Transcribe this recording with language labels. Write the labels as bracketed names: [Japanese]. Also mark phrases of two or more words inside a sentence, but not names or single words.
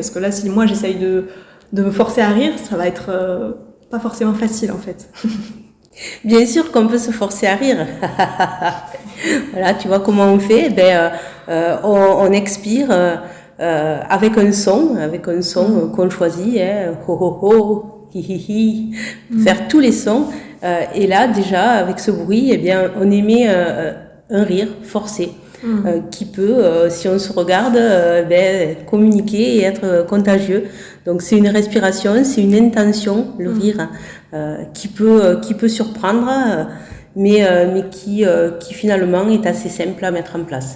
[French] Parce que là si moi j'essaye de me forcer à rire, ça va être pas forcément facile en fait. Bien sûr qu'on peut se forcer à rire. Voilà, tu vois comment on fait ? On expire avec un son qu'on choisit, ho ho ho, hi hi hi, faire tous les sons. Et là, déjà, avec ce bruit, eh bien, on émet un rire forcé qui peut, si on se regarde, communiquer et être contagieux. Donc, c'est une respiration, c'est une intention, le rire, qui peut surprendre, mais qui finalement est assez simple à mettre en place.